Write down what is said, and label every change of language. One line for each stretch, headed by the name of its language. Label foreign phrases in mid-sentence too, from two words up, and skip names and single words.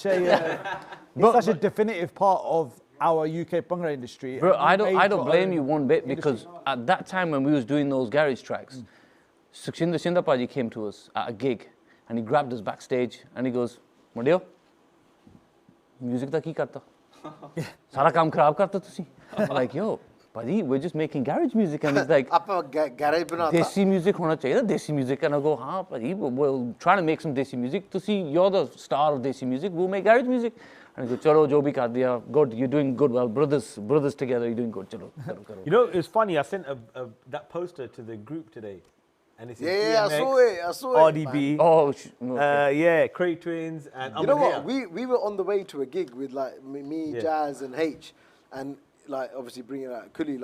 English: such a, it's such a definitive part of our UK Bhangra industry. Bro, And we I made don't our blame own you one bit industry. because at that time when we was doing those garage tracks, Sukshinder Sindapaji came to us at a gig and he grabbed us backstage and he goes, Madeo,
Punjabi: ਮਿਊਜ਼ਿਕ ਦਾ ਕੀ ਕਰਤਾ? ਸਾਰਾ ਕੰਮ ਖ਼ਰਾਬ ਕਰਤਾ ਤੁਸੀਂ?
English: I'm like, yo, buddy, we're just making garage music. And he's like,
Hindi: गराज बनाता. देसी म्यूज़िक होना चाहिए, देसी म्यूज़िक.
English: And I go, haan, buddy, we're trying to make some desi music. Tusi, you're the star of desi music, we'll make garage music. And he goes, chalo,
Hindi: जो भी कर दिया,
English: good, you're doing good, well, brothers together, you're doing good,
Hindi: चलो, करो, करो.
English: You know, it's funny, I sent that poster to the group today. And it's Yeah, I saw it. RDB. man. Oh, yeah, Crate Twins. And You know what? We were on the way to a gig with like me, Jazz, and H, and like obviously bringing out Kuli.